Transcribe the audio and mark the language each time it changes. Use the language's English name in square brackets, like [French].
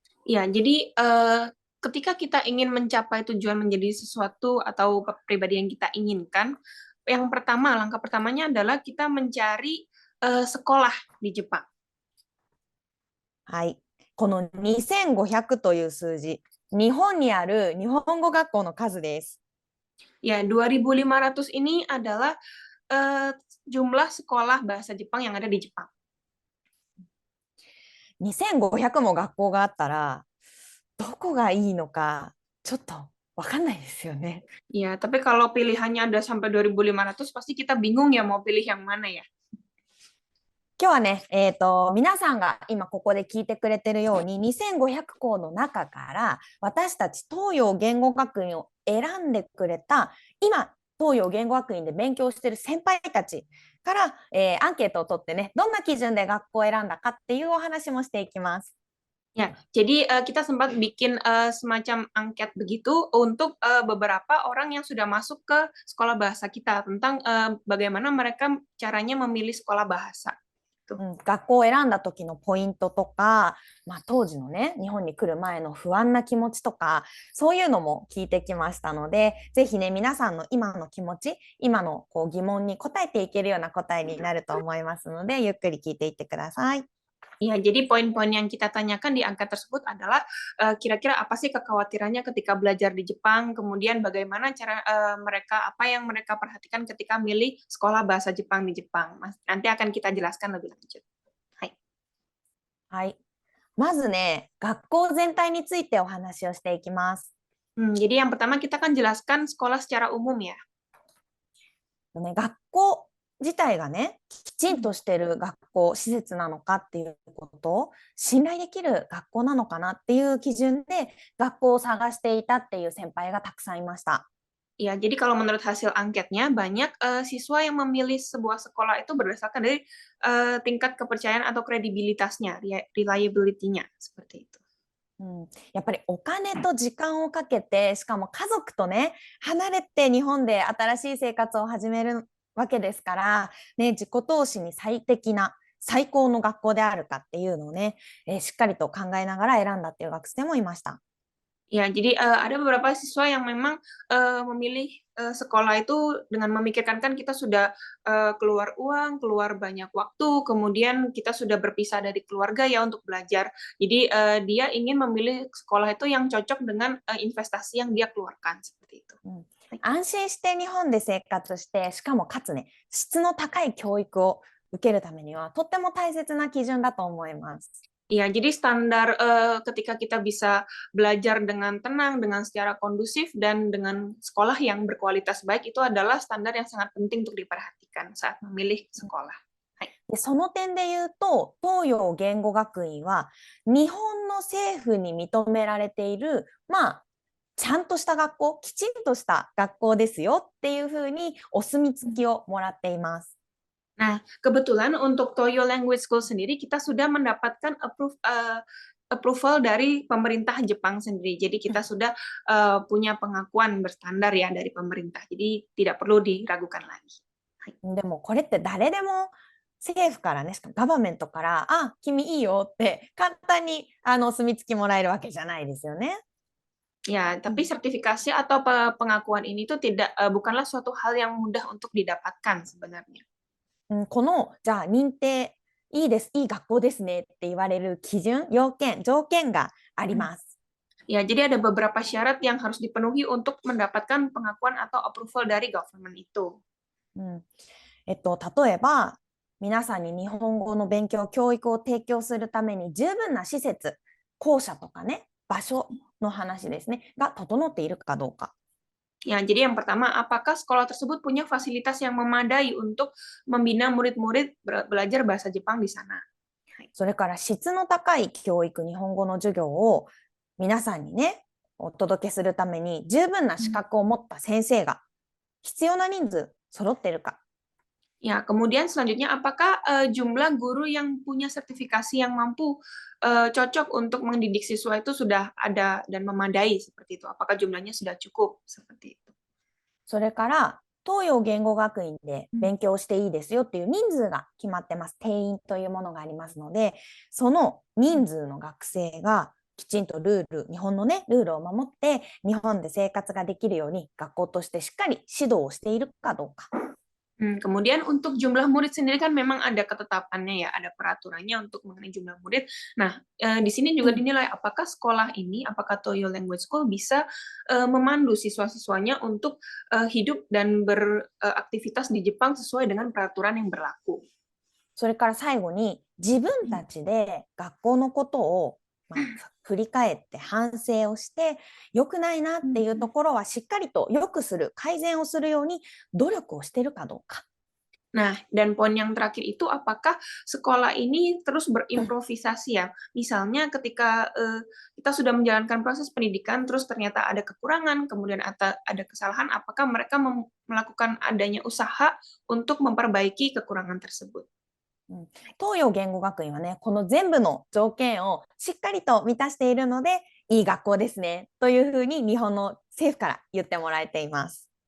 [Indonesian] Ya, jadi ketika kita ingin mencapai tujuan menjadi sesuatu atau pribadi yang kita inginkan, langkah pertamanya adalah kita mencari sekolah di Jepang. [Japanese] はい。この2500という数字、日本にある日本語学校の数です。 [Indonesian] Ya, 2500 ini adalah jumlah sekolah bahasa Jepang yang ada di Jepang. [Japanese] 2500も学校があったら、どこがいいのか、ちょっとわかんないですよね。 [Indonesian] Ya, tapi kalau pilihannya ada sampai 2500, pasti kita bingung ya mau pilih yang mana ya. [Japanese] 今日はね、皆さんが今ここで聞いてくれてるように2500校の中から私たち東洋言語学院を選んでくれた今東洋言語学院で勉強している先輩たちから、アンケートを取ってね、どんな基準で学校を選んだかっていうお話もしていきます。 [Indonesian] Ya, jadi kita sempat bikin semacam angket begitu untuk beberapa orang yang sudah masuk ke sekolah bahasa kita tentang bagaimana mereka caranya memilih sekolah bahasa. [Japanese] 学校を選んだ時のポイントとか、当時のね日本に来る前の不安な気持ちとか、そういうのも聞いてきましたので、ぜひね皆さんの今の気持ち、今のこう疑問に答えていけるような答えになると思いますので、ゆっくり聞いていってください。 [Indonesian] Ya, jadi poin-poin yang kita tanyakan di angka tersebut adalah kira-kira apa sih kekhawatirannya ketika belajar di Jepang, kemudian bagaimana cara apa yang mereka perhatikan ketika milih sekolah bahasa Jepang di Jepang. Nanti akan kita jelaskan lebih lanjut. Hai. [Japanese] はい。まずね、学校全体についてお話をしていきます。 [Indonesian] Jadi yang pertama kita akan jelaskan sekolah secara umum ya. [Japanese] 学校自体がね、きちんとしている学校、施設なのかっていうこと、信頼できる学校なのかなっていう基準で学校を探していたっていう先輩がたくさんいました。 [Indonesian] Ya, jadi kalau menurut hasil angketnya, banyak siswa yang memilih sebuah sekolah itu berdasarkan dari tingkat kepercayaan atau kredibilitasnya, reliability-nya, seperti itu. [Japanese] うん、やっぱりお金と時間をかけて、しかも家族とね、離れて日本で新しい生活を始めるわけですから、ね、自己投資に最適な、最高の学校であるかっていうのをね、しっかりと考えながら選んだっていう学生もいました。 [Indonesian] Ya, jadi ada beberapa siswa yang memang memilih sekolah itu dengan memikirkan kan kita sudah keluar uang, keluar banyak waktu, kemudian kita sudah berpisah dari keluarga ya untuk belajar. Jadi dia ingin memilih sekolah itu yang cocok dengan investasi yang dia keluarkan seperti itu. [Japanese] うん、安心して日本で生活して、しかもかつね、質の高い教育を受けるためには、とっても大切な基準だと思います。 [Indonesian] Ya, jadi standar ketika kita bisa belajar dengan tenang, dengan secara kondusif, dan dengan sekolah yang berkualitas baik, itu adalah standar yang sangat penting untuk diperhatikan saat memilih sekolah. [Japanese] でその点で言うと、東洋言語学院は日本の政府に認められている、ちゃんとした学校、きちんとした学校ですよっていうふうにお墨付きをもらっています。 [Indonesian] Nah, kebetulan untuk Toyo Language School sendiri kita sudah mendapatkan approval dari pemerintah Jepang sendiri. Jadi kita sudah punya pengakuan berstandar ya dari pemerintah. Jadi tidak perlu diragukan lagi. [Japanese] でもこれって誰でも政府からね、しかもガバメントから、あ、君いいよって簡単にお墨付きもらえるわけじゃないですよね。 [Indonesian] Ya, tapi sertifikasi atau pengakuan ini tuh bukanlah suatu hal yang mudah untuk didapatkan sebenarnya. [Japanese] この、じゃあ認定いいです、いい学校ですねって言われる基準、要件、条件があります。 [Indonesian] Ya, jadi ada beberapa syarat yang harus dipenuhi untuk mendapatkan pengakuan atau approval dari government itu. [Japanese] 例えば、皆さんに日本語の勉強、教育を提供するために十分な施設、校舎とかね、場所の話ですね、が整っているかどうか。 [Indonesian] Ya, jadi yang pertama, apakah sekolah tersebut punya fasilitas yang memadai untuk membina murid-murid belajar bahasa Jepang di sana? [Japanese] それから質の高い教育、日本語の授業を皆さんにね、お届けするために十分な資格を持った先生が必要な人数揃っているか。 [Indonesian] Ya, kemudian selanjutnya, apakah jumlah guru yang punya sertifikasi yang mampu cocok untuk mendidik siswa itu sudah ada dan memadai seperti itu? Apakah jumlahnya sudah cukup seperti itu? [Japanese] それから東洋言語学院で勉強していいですよっていう人数が決まってます。定員というものがありますので、その人数の学生がきちんとルール、日本のね、ルールを守って日本で生活ができるように学校としてしっかり指導をしているかどうか。 [Indonesian] Kemudian untuk jumlah murid sendiri kan memang ada ketetapannya ya, ada peraturannya untuk mengenai jumlah murid. Nah, di sini juga dinilai apakah sekolah ini, apakah Toyo Language School bisa memandu siswa-siswanya untuk hidup dan beraktivitas di Jepang sesuai dengan peraturan yang berlaku. [Japanese] それから最後に自分たちで学校のことを振り返って反省をして良くないなっていうところはしっかりと良くする、改善をするように努力をしているかどうか。 [Indonesian] Nah, dan poin yang terakhir itu apakah sekolah ini terus berimprovisasi ya? Misalnya ketika kita sudah menjalankan proses pendidikan, terus ternyata ada kekurangan, kemudian ada kesalahan, apakah mereka melakukan adanya usaha untuk memperbaiki kekurangan tersebut? [Japanese] 東洋言語学院はね、この全部の条件をしっかりと満たしているので、いい学校ですねというふうに日本の政府から言ってもらえています。